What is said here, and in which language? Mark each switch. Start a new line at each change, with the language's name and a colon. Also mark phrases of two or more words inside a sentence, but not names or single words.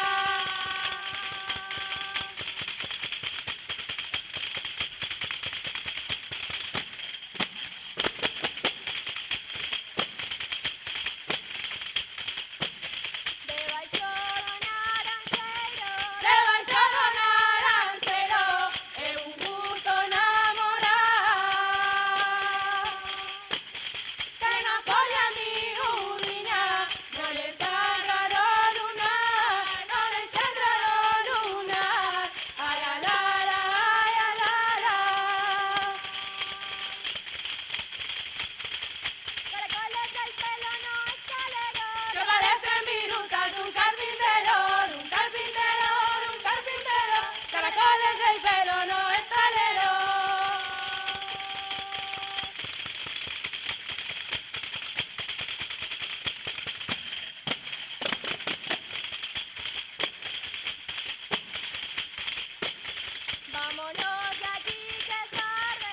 Galician: Debaixo do naranceiro é un gusto namorar. Que na folla miúdiña non les entrará lunar, non les entrará lunar. Ay, la, la, ay, la, la.
Spanish: Caracoles del pelo no escalero, que parecen virutas de un carpintero, de un carpintero, de un carpintero. Caracoles del pelo no escalero. Vámonos de aquí que es tarde.